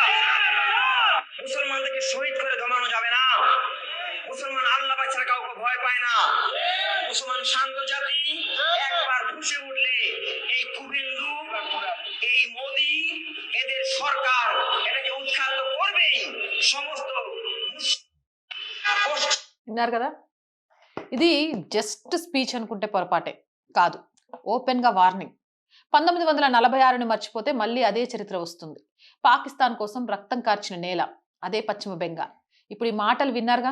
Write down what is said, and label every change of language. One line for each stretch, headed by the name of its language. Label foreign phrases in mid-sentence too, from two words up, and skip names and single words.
Bangla: মুসলমানদেরকে শহীদ করে দমানো যাবে না। মুসলমান আল্লাহ ছাড়া কাউকে ভয় পায় না। মুসলমান শান্ত জাতি। একবার ফুঁসে উঠলে এই কুভেন্দু, এই মোদি, এদের সরকার এটাকে উৎখাত করবেই। সমস্ত
Telugu: విన్నారు కదా? ఇది
English: just speech
Telugu: అనుకుంటే పొరపాటే కాదు. ఓపెన్ గా వార్నింగ్. 1946ని మర్చిపోతే మళ్ళీ అదే చరిత్ర వస్తుంది. పాకిస్తాన్ కోసం రక్తం కార్చిన నేల అదే పశ్చిమ బెంగాల్. ఇప్పుడు ఈ మాటలు విన్నారుగా?